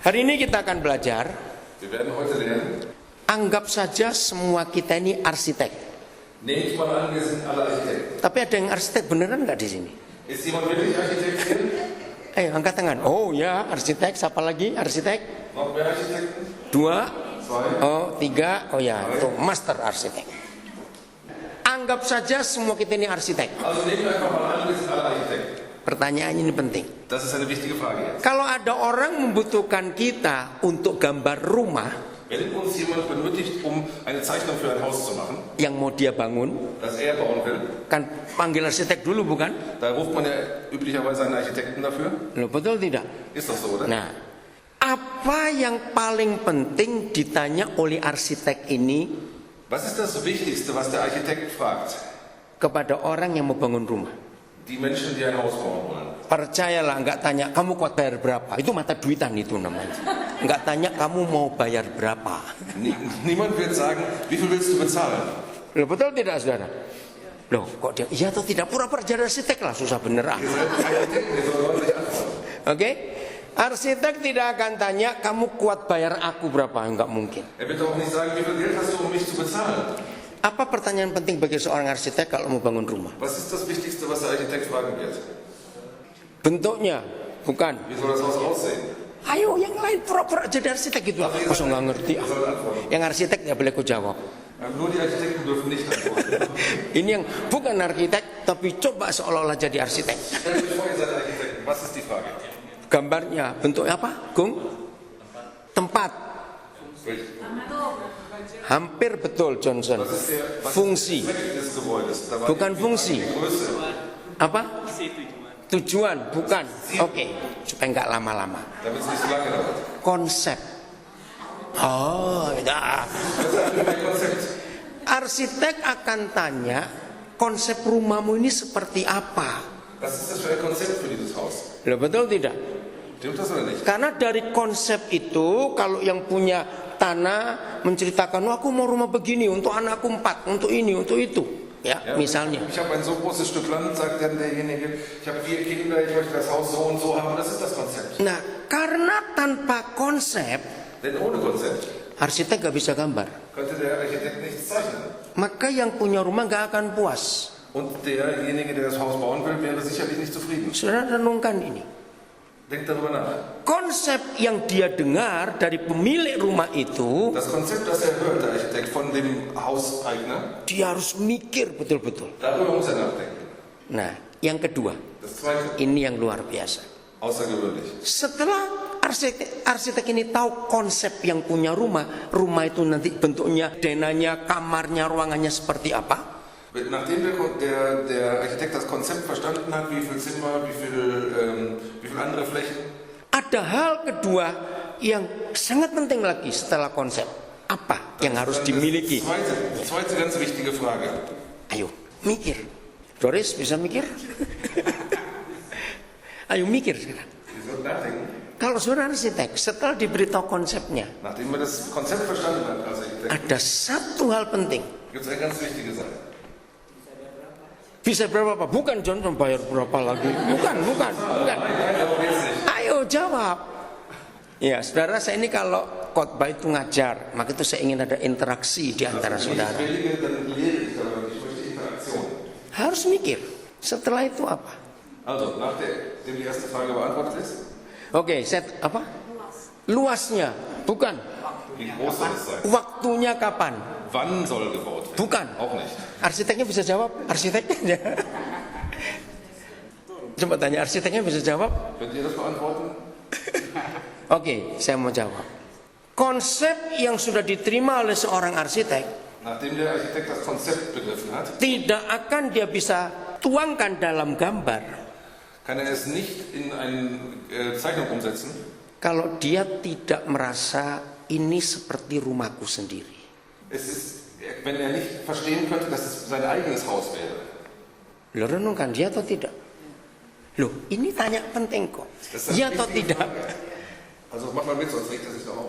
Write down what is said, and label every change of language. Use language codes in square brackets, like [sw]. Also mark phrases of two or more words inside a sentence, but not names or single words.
[id] Hari ini kita akan belajar. [de] Wir werden heute lernen. [id] Anggap saja semua kita ini arsitek. [de] Nehmt mal an, wir sind alle Architekten. [id] Tapi ada yang arsitek beneran nggak di sini? [de] Ist jemand wirklich Architekt hier? [id] Ayo angkat tangan. Oh ya, arsitek. Siapa lagi? Arsitek? [de] Noch mehr Architekten? [id] 2. [de] Zwei. [id] Oh 3. Oh ya, itu master arsitek. Anggap saja semua kita ini arsitek. [de] Also nehmen wir einfach mal an, wir sind alle Architekten. [id] Pertanyaan ini penting. [de] Das ist eine wichtige Frage jetzt. [id] Kalau ada orang membutuhkan kita untuk gambar rumah [de] Wenn uns jemand benötigt, um eine Zeichnung für ein Haus zu machen, [id] yang mau dia bangun, [de] das er bauen will, [id] kan panggil arsitek dulu bukan? [de] da ruft man ja üblicherweise einen Architekten dafür. [id] Loh, betul tidak? [de] Ist doch so, oder? [id] Nah, apa yang paling penting ditanya oleh arsitek ini [de] Was ist das Wichtigste, was der Architekt fragt? [id] kepada orang yang mau bangun rumah? [de] Die Menschen, die ein Haus bauen wollen. [id] Percayalah, nggak tanya kamu kuat bayar berapa. Itu mata duitan itu namanya. Nggak tanya kamu mau bayar berapa. [de] Niemand wird sagen, wie viel willst du bezahlen? [id] Loh, betul tidak saudara? Loh, kok dia iya atau tidak? Pura-pura jadi arsitek lah, susah bener ah. [de] Ihr seid Architekten, ihr sollt ordentlich antworten. [id] Oke? Arsitek tidak akan tanya kamu kuat bayar aku berapa, enggak mungkin. [de] Er wird auch nicht sagen, wie viel Geld hast du, um mich zu bezahlen? [id] Apa pertanyaan penting bagi seorang arsitek kalau mau bangun rumah? [de] Was ist das Wichtigste, was der Architekt fragen wird? [id] Bentuknya, bukan. [de] Wie soll das Haus aussehen? [id] Ayo yang lain pura-pura jadi arsitek gitu. Masa nggak ngerti ah. [de] Ihr sollt antworten. [id] Yang arsitek nggak boleh ku jawab. [de] Nur die Architekten dürfen nicht antworten. [id] Ini yang bukan arsitek tapi coba seolah-olah jadi arsitek. [de] Stellt euch vor, ihr seid Architekten. Was ist die Frage? [id] Gambarnya bentuknya apa, Gung? Tempat. Hampir betul Johnson. [de] Was ist der [id] Fungsi. [de] Zweck des Gebäudes? Da war [id] Bukan fungsi. [de] die Größe. [id] Apa? Tujuan, bukan. Oke, supaya nggak lama-lama. [de] Damit es nicht so lange dauert. [id] Konsep. Oh, ya. [de] Was ist ein Konzept? [id] Arsitek akan tanya konsep rumahmu ini seperti apa? [de] Was ist das für ein Konzept für dieses Haus? [id] Loh, betul tidak? [de] Stimmt das oder nicht? [id] Karena dari konsep itu, kalau yang punya tanah menceritakan, oh, aku mau rumah begini untuk anakku 4, untuk ini, untuk itu, ya, misalnya. [de] Ich habe ein so großes Stück Land, sagt dann derjenige, ich habe 4 Kinder, ich möchte das Haus so und so haben, das ist das Konzept. [id] Nah, karena tanpa konsep, [de] Denn ohne Konzept [id] arsitek gak bisa gambar. [de] könnte der Architekt nichts zeichnen. [id] Maka yang punya rumah gak akan puas. [de] Und derjenige, der das Haus bauen will, wäre sicherlich nicht zufrieden. [id] Saudara renungkan ini. [de] Denkt darüber nach. [id] Konsep yang dia dengar dari pemilik rumah itu, [de] Das Konzept, das er hört, der Architekt, von dem Hauseigner, [id] dia harus mikir betul-betul. [de] darüber muss er nachdenken. [id] Nah, yang kedua, [de] Das Zweite, [id] ini yang luar biasa. [de] außergewöhnlich. [id] Setelah arsitek ini tahu konsep yang punya rumah itu nanti bentuknya, denanya, kamarnya, ruangannya seperti apa? [de] Nachdem der Architekt das Konzept verstanden hat, wie viel Zimmer, wie viel andere Flächen, [id] Ada hal kedua yang sangat penting lagi setelah konsep. Apa yang harus dimiliki? [de] Die zweite ganz wichtige Frage. [id] Ayo, mikir. Doris, bisa mikir? Ayo mikir sekarang. [de] Ihr sollt nachdenken. [id] Kalau saudara arsitek, setelah diberitahu konsepnya, [de] Nachdem man das Konzept verstanden hat als Architekt, [id] ada satu hal penting. [de] gibt es eine ganz wichtige Sache. [id] Bisa berapa Pak? Bukan John, bayar berapa lagi? Bukan. Ayo jawab. Ya, saudara, saya ini kalau khotbah itu ngajar, maka itu saya ingin ada interaksi di antara saudara. [de] Predige, dann lehre ich darüber, ich möchte Interaktion. [id] Harus mikir. Setelah itu apa? [de] Also, nachdem die erste Frage beantwortet ist, [id] Oke, apa? Luasnya, bukan. [de] wie groß soll es sein? [id] Waktunya kapan? [de] Wann soll gebaut werden? [id] Bukan. [de] Auch nicht. [id] Arsiteknya bisa jawab. Arsiteknya. Coba tanya arsiteknya bisa jawab. [de] Könnt ihr das beantworten? [id] Oke, saya mau jawab. Konsep yang sudah diterima oleh seorang arsitek [de] Nachdem der Architekt das Konzept begriffen hat, [id] tidak akan dia bisa tuangkan dalam gambar [de] kann er es nicht in eine Zeichnung umsetzen, [id] kalau dia tidak merasa ini seperti rumahku sendiri. [de] wenn er nicht verstehen könnte, dass es sein eigenes Haus wäre. [id] Lo renungkan dia atau tidak? Loh, ini tanya penting kok. Iya atau tidak? [de] Also mach mal mit, sonst regt er sich doch auf.